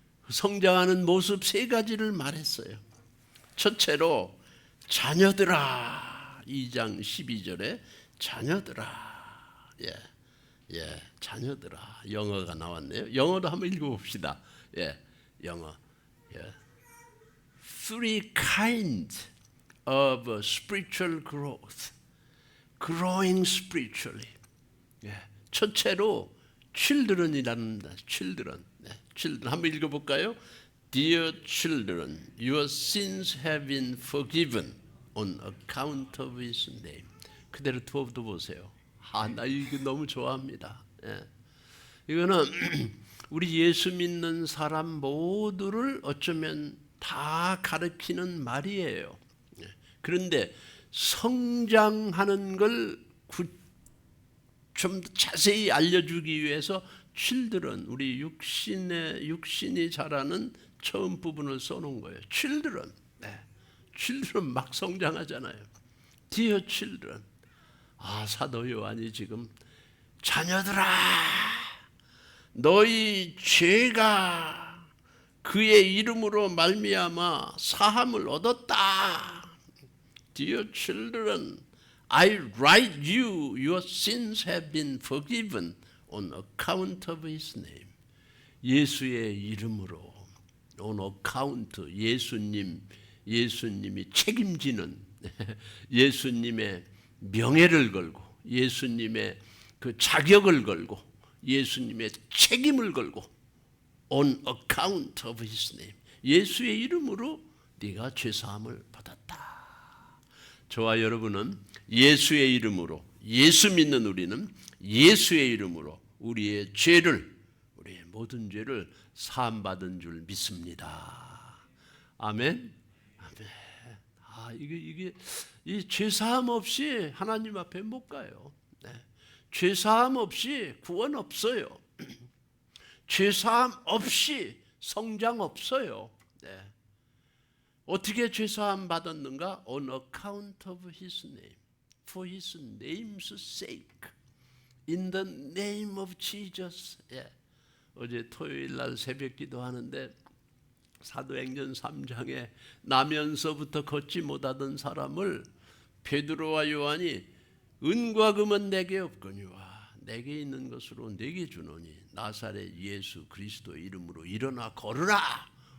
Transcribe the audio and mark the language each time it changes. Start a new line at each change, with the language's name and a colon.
Korean: 성장하는 모습 세 가지를 말했어요. 첫째로 자녀들아, 2장 12절에 자녀들아. 자녀들아. 영어가 나왔네요. 영어도 한번 읽어봅시다. 영어.
English: Three kinds of spiritual growth. Growing spiritually.
Korean: 첫째로 children이라는 children. children 한번 읽어볼까요?
English: Dear children, your sins have been forgiven on account of His name.
Korean: 그대로 두어보세요. 나 이거 너무 좋아합니다. 이거는 우리 예수 믿는 사람 모두를 어쩌면 다 가르치는 말이에요. 그런데 성장하는 걸 좀 자세히 알려주기 위해서 children, 우리 육신이 자라는 처음 부분을 써놓은 거예요. children, children 막 성장하잖아요.
English: Dear children,
Korean: 사도 요한이 지금 자녀들아, 너희 죄가 그의 이름으로 말미암아 사함을 얻었다.
English: Dear children, I write you, your sins have been forgiven on account of His name.
Korean: 예수의 이름으로 on account, 예수님이 책임지는 예수님의 명예를 걸고 예수님의 그 자격을 걸고 예수님의 책임을 걸고
English: on account of His name.
Korean: 예수의 이름으로 네가 죄사함을 받았다. 저와 여러분은 예수의 이름으로, 예수 믿는 우리는 예수의 이름으로 우리의 모든 죄를 사함받은 줄 믿습니다. 아멘. 이게 이 죄사함 없이 하나님 앞에 못 가요. 죄사함 없이 구원 없어요. 죄사함 없이 성장 없어요. 어떻게 죄사함 받았는가?
English: On account of His name, for His name's sake, in the name of Jesus.
Korean: 어제 토요일 날 새벽 기도하는데 사도행전 3장에 나면서부터 걷지 못하던 사람을 베드로와 요한이 은과 금은 내게 없거니와 내게 있는 것으로 내게 주노니 나사렛 예수 그리스도 이름으로 일어나 걸으라.